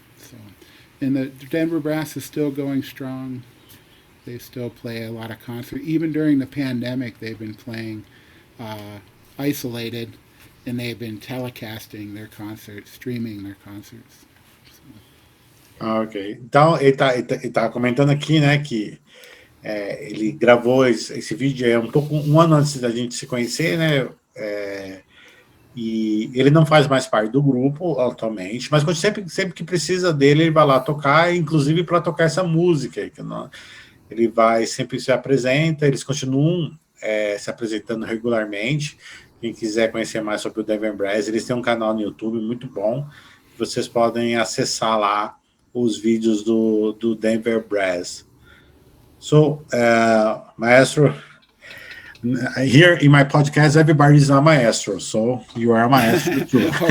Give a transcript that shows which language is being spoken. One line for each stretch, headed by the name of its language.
English: So, and the Denver Brass is still going strong. They still play a lot of concerts. Even during the pandemic, they've been playing isolated, and they've been telecasting their concerts, streaming their concerts. So. Ah, ok.
Portuguese: Então, ele tá comentando aqui, né, que ele gravou esse vídeo um pouco um ano antes da gente se conhecer, né? E ele não faz mais parte do grupo atualmente, mas sempre que precisa dele, ele vai lá tocar, inclusive para tocar essa música. Ele vai sempre se apresenta, eles continuam se apresentando regularmente. Quem quiser conhecer mais sobre o Denver Brass, eles têm um canal no YouTube muito bom. Vocês podem acessar lá os vídeos do Denver Brass.
English: So, Maestro, here in my podcast, everybody's a maestro, so you are a maestro too.